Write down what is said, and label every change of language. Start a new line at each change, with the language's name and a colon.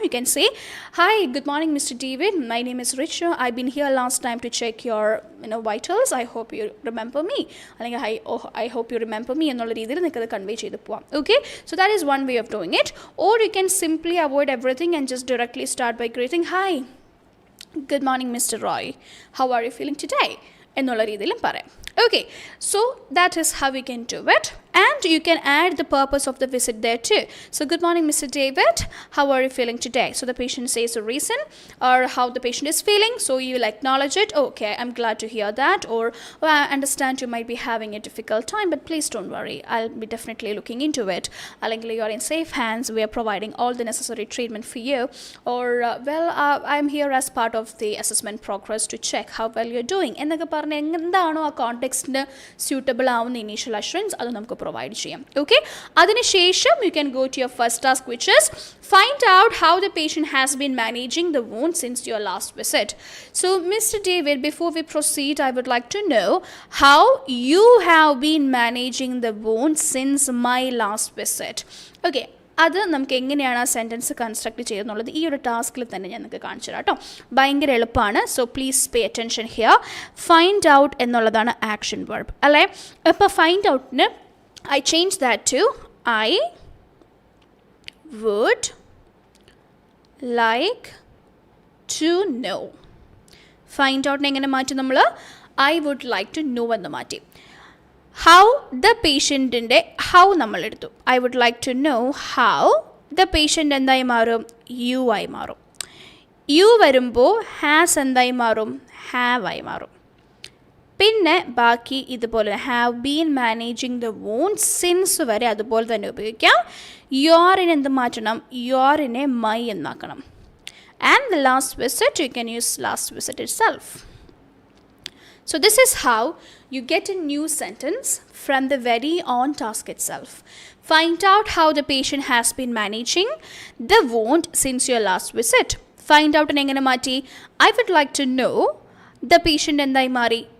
English: you can say hi good morning mister David, my name is Rich, I been here last time to check your vitals, I hope you remember me, അല്ലെങ്കിൽ I hope you remember me
Malayalam: എന്നുള്ള രീതിയിൽ നിങ്ങൾക്കത് convey ചെയ്ത് പോവാം.
English: Okay, so that is one way of doing it. Or you can simply avoid everything and just directly start by greeting hi good morning Mr. Roy, how are you feeling today
Malayalam: എന്നുള്ള രീതിയിലും പറയാം.
English: Okay, so that is how we can do it, and you can add the purpose of the visit there too. So good morning Mr. David, how are you feeling today? So the patient says a reason or how the patient is feeling, so you will acknowledge it. Okay, I'm glad to hear that, or oh, I understand you might be having a difficult time, but please don't worry, I'll be definitely looking into it. അല്ലെങ്കിൽ you are in safe hands, we are providing all the necessary treatment for you, or I'm here as part of the assessment progress to check how well you're doing
Malayalam: എന്നൊക്കെ പറഞ്ഞ് എന്താണോ ആ കോണ്ടെക്സ്റ്റിന് suitable ആവുന്ന initial assurance അത് നമുക്ക് provide ചെയ്യാം.
English: Okay, അതിനുശേഷം you can go to your first task which is find out how the patient has been managing the wound since your last visit. So Mr. David, before we proceed, I would like to know how you have been managing the wound since my last visit.
Malayalam: Okay, അത് നമുക്ക് എങ്ങനെയാണ് ആ sentence construct ചെയ്യുന്നുള്ളത് ഈ ഒരു ടാസ്കിൽ തന്നെ ഞാൻ നിങ്ങൾക്ക് കാണിച്ചു തരാം കേട്ടോ. ഭയങ്കര എളുപ്പമാണ്.
English: So please pay attention here.
Malayalam: Find out എന്നുള്ളതാണ് ആക്ഷൻ വെർബ് അല്ലേ. അപ്പോൾ find ഔട്ടിന്
English: I change that to I would like to know.
Malayalam: Find ഔട്ടിനെ എങ്ങനെ മാറ്റി നമ്മൾ
English: I would like to know
Malayalam: എന്ന് മാറ്റി. How the പേഷ്യൻറ്റിൻ്റെ how നമ്മളെടുത്തു.
English: I would like to know how the patient
Malayalam: എന്തായി മാറും, യു ആയി മാറും. യു വരുമ്പോൾ ഹാസ് എന്തായി മാറും, ഹാവ് ആയി മാറും. പിന്നെ ബാക്കി ഇതുപോലെ
English: have been managing the wound since
Malayalam: വരെ അതുപോലെ തന്നെ ഉപയോഗിക്കാം. യോറിനെ എന്ത് മാറ്റണം, യോറിനെ my എന്നാക്കണം.
English: And the last visit you can use last visit itself. So this is how you get a new sentence from the very on task itself. Find out how the patient has been managing the wound since your last visit. Find out in
Malayalam: engane maati.
English: I would like to know the patient
Malayalam: endai mari.